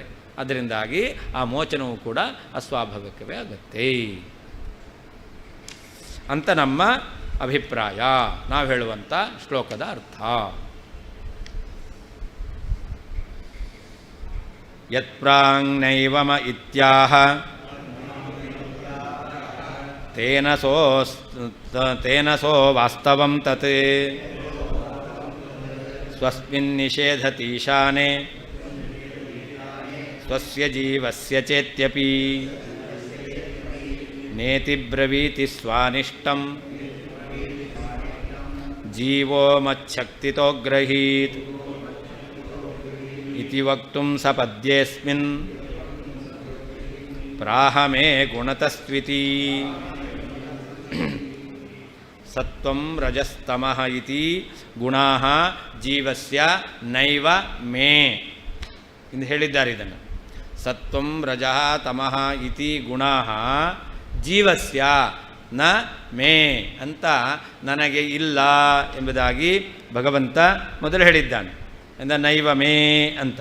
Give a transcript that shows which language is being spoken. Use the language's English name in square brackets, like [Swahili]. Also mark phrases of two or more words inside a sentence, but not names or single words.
[Kannada] ಅದರಿಂದಾಗಿ ಆ ಮೋಚನವೂ ಕೂಡ ಅಸ್ವಾಭಾವಿಕವೇ ಆಗುತ್ತೆ ಅಂತ ನಮ್ಮ ಅಭಿಪ್ರಾಯ, ನಾವು ಹೇಳುವಂಥ ಶ್ಲೋಕದ ಅರ್ಥ. [Sanskrit] ಯತ್ಪ್ರಾಂಗ್ನೈವಮ ಇತ್ಯಾಹ ತೇನ ಸೋ ವಾಸ್ತವಂ ತತ್ ಸ್ವಸ್ಮಿನ್ ನಿಷೇಧತೀಶಾನೆ ಸ್ವಸ್ಯ ಜೀವಸ್ಯ ಚೇತ್ಯಪಿ ನೇತಿ ಬ್ರವೀತಿ ಸ್ವಾನಿಷ್ಟಂ ಜೀವೋ ಮಚ್ಛಕ್ತಿತೋ ಗ್ರಹೀತ್ ಇತಿ ವಕ್ತುಂ ಸಪದ್ಯೇಸ್ಮಿನ್ ಪ್ರಾಹ ಮೇ ಗುಣತಸ್ತ್ವಿತಿ. ಸತ್ವಂ ರಜಸ್ತಮಃ ಇತಿ ಗುಣಾಃ ಜೀವಸ್ಯ ನೈವ ಮೇ [Kannada] ಎಂದು ಹೇಳಿದ್ದಾರೆ. ಇದನ್ನು [Sanskrit] ಸತ್ವಂ ರಜಃ ತಮಃ ಇತಿ ಗುಣಾಃ ಜೀವಸ್ಯ ನ ಮೇ [Kannada] ಅಂತ ನನಗೆ ಇಲ್ಲ ಎಂಬುದಾಗಿ ಭಗವಂತ ಮೊದಲು ಹೇಳಿದ್ದಾನೆ. ಎಂದ [Sanskrit] ನೈವ ಮೇ [Kannada] ಅಂತ.